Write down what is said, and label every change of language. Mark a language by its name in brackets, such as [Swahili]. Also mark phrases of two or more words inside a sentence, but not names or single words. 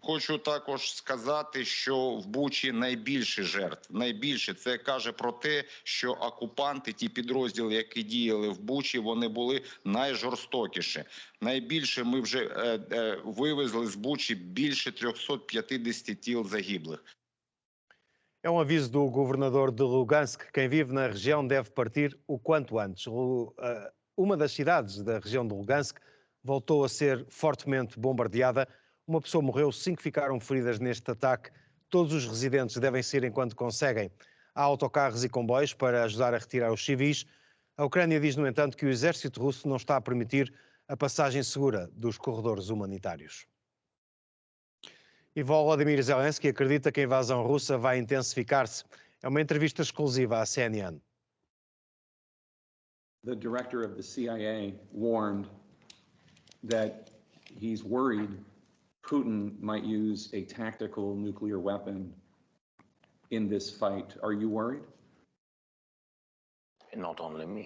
[Ukrainian] Хочу також сказати, що в Бучі найбільше жертв. Найбільше це каже про те, що окупанти, ті підрозділи, які діяли в Бучі, вони були найжорстокіші. Найбільше ми вже вивезли з Бучі більше 350 тіл загиблих. [Portuguese] É um aviso do governador de Lugansk. Quem vive na região deve partir o quanto antes. Uma das cidades da região de Lugansk voltou a ser fortemente bombardeada. Uma pessoa morreu, 5 ficaram feridas neste ataque. Todos os residentes devem sair enquanto conseguem. Há autocarros e comboios para ajudar a retirar os civis. A Ucrânia diz, no entanto, que o exército russo não está a permitir a passagem segura dos corredores humanitários. E Volodymyr Zelensky acredita que a invasão russa vai intensificar-se. É uma entrevista exclusiva à CNN. [English] The director of the CIA warned that he's worried Putin might use a tactical nuclear weapon in this fight. Are you worried? Not only me.